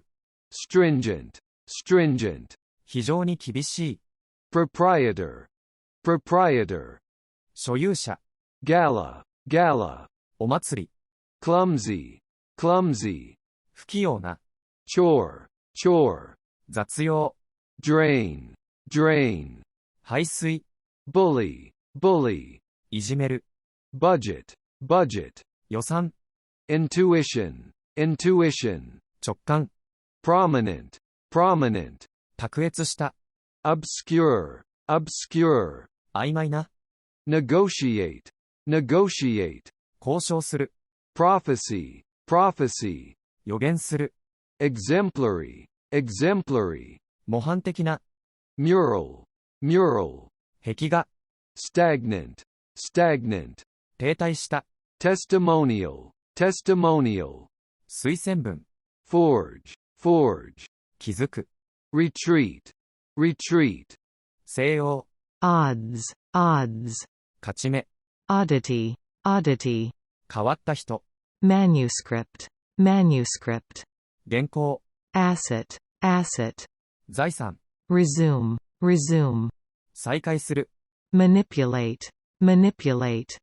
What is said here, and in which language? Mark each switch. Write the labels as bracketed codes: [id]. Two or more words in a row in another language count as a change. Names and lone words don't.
[en] stringent, stringent, [ja] 非常に厳しい、 [en] proprietor, proprietor, [ja] 所有者、 [en] gala, gala, [ja] お祭り、 [en] clumsy, clumsy, [ja] 不器用な、 [en] chore, chore, [ja] 雑用、 [en] drain, drain, [ja] 排水、 [en] bully, bully, [ja] いじめる、 [en] budget, budget, [ja] 予算、 [en] intuition, intuition, [ja] 直感、 [en] prominent, prominent, [ja] 卓越した、 [en] obscure, obscure, [ja] 曖昧な、 [en] negotiate, negotiate, [ja] 交渉する、 [en] prophecy, prophecy, [ja] 予言する、 [en] exemplary, exemplary, [ja] 模範的な、 [en] mural, mural, [ja] 壁画、 [en] stagnant, stagnant, [ja] 停滞した、 [en] testimonial, testimonial, [ja] 推薦文、 [en] forge, forge, [ja] 気づく、 [en] retreat, retreat, [ja] 西洋、 [en] odds, odds, [ja] 勝ち目、 [en] oddity, oddity, [ja] 変わった人、 [en] manuscript, manuscript, [ja] 原稿、 [en] asset, asset, [ja] 財産、 [en] resume, resume, [ja] 再開する、 [en] manipulate, manipulate,